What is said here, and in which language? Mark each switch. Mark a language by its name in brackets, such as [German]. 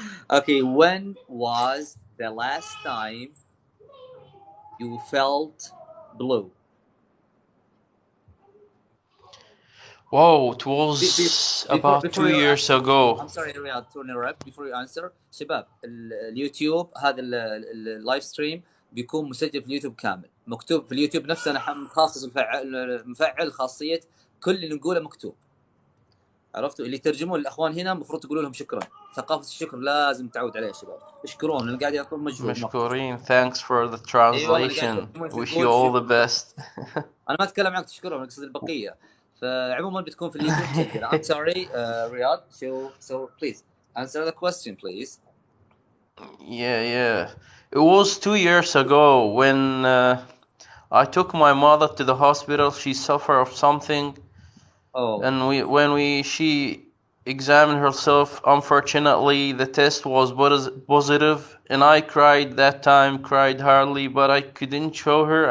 [English] Okay, when was the last time you felt blue? Wow, it was about before 2 you years ago. I'm sorry Riyadh to interrupt. Before you answer, [Arabic] شباب اليوتيوب هذا اللايف ستريم بيكون مسجل في اليوتيوب كامل، مكتوب في اليوتيوب نفسه. انا مخصص مفعل خاصيه كل اللي نقوله مكتوب. عرفتوا؟ اللي يترجمون الاخوان هنا المفروض تقولوا لهم شكرا. ثقافه الشكر لازم تعود عليها يا شباب. اشكرون اللي قاعد يعطون مجهود. مشكورين. [English] Thanks for the translation. Wish you all the best. [Arabic] انا ما اتكلم عنك تشكرهم، انا اقصد البقيه. فعموما بتكون في اليوتيوب مسجله. [English] I'm sorry, Riyadh. So please answer the question, please. Yeah. It was 2 years ago when I took my mother to the hospital. She suffered of something. Oh. And she examined herself, unfortunately the test was positive, and I cried that time, cried hardly, but I couldn't show her.